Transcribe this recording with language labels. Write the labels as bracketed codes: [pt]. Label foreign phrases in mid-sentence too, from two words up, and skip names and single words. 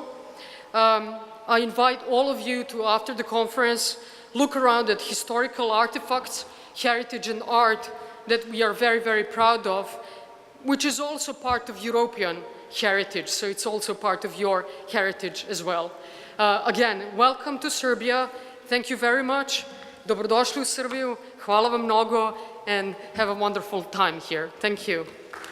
[en] I invite all of you to, after the conference, look around at historical artifacts, heritage and art that we are very, very proud of, which is also part of European heritage, so it's also part of your heritage as well. Again, welcome to Serbia. Thank you very much. [sr] Dobrodošli u Srbiju. Hvala vam mnogo [en] and have a wonderful time here. Thank you.